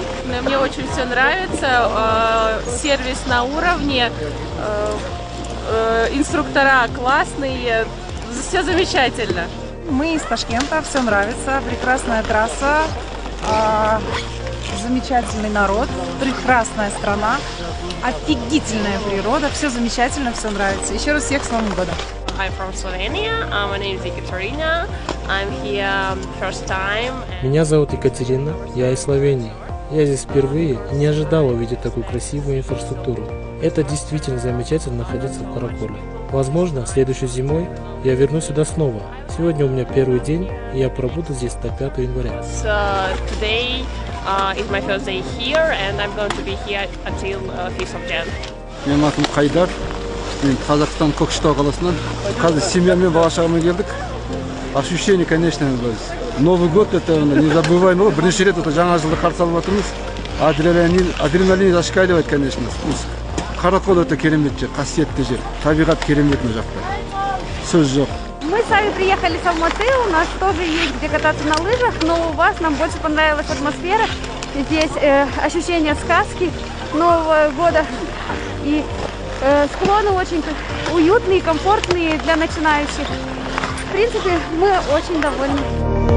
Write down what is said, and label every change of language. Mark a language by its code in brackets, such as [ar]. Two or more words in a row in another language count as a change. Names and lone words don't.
[ru] Мне очень все нравится, сервис на уровне, инструктора классные, все замечательно. Мы из Ташкента, все нравится, прекрасная трасса, замечательный народ, прекрасная страна, офигительная природа, все замечательно, все нравится. Еще раз всех с Новым годом! [en] I'm from Slovenia. My name is Ekaterina. I'm here first time. [ru] Меня зовут Екатерина, я из Словении. Я здесь впервые и не ожидала увидеть такую красивую инфраструктуру. Это действительно замечательно находиться в Караколе. Возможно, следующей зимой я вернусь сюда снова. Сегодня у меня первый день, и я пробуду здесь до 5 января. [en] Today is my first day here, and I'm going to be here until 5th of Jan. [kk] Менің атым Қайдар. Мен Қазақстан Көкшетау қаласынан. Қазір семьямен бала-шағамен келдік. [ru] Ощущение, конечно, Новый год это незабываемый. [kk] Бірнеше рет жаңа жылды қарсы алып отырмыз. [ru] Адреналин зашкаливает, конечно. [kk] Каракол это керемет жер, қасиетті жер. Табиғат керемет мына жақта. Сөз жоқ. [ru] Мы сами приехали с Алматы, у нас тоже есть где кататься на лыжах, но у вас нам больше понравилась атмосфера. Здесь ощущение сказки Нового года. И склоны очень уютные, комфортные для начинающих. В принципе, мы очень довольны.